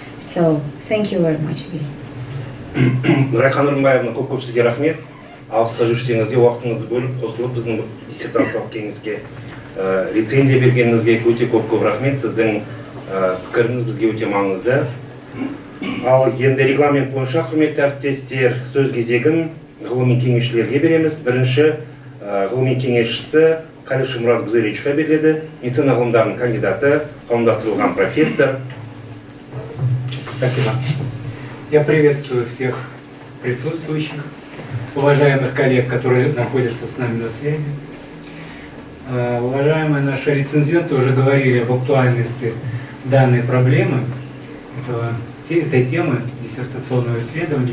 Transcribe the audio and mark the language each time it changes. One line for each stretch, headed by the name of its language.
English: So thank you very much again.
Kazakh: Райхан Нұрымбаевна, көп сізге рахмет. Алыста жүрсеңіз де уақытыңызды бөліп қосылып біздің диссертациялық кеңеске рецензия бергеніңізге өте көп рахмет. Сіздің пікіріңіз бізге өте маңызды. Ал енді регламент бойынша, құрметті әріптестер, сөз кезегін ғылыми кеңесшілерге береміз. Бірінші ғылыми кеңесшісі Калиши Мурат Гузеричқа беріледі. Медицина ғылымдарының кандидаты, қауымдастырылған профессор.
Russian: Спасибо. Я приветствую всех присутствующих, уважаемых коллег, которые находятся с нами на связи. Уважаемые наши рецензенты уже говорили об актуальности данной проблемы, этой темы диссертационного исследования.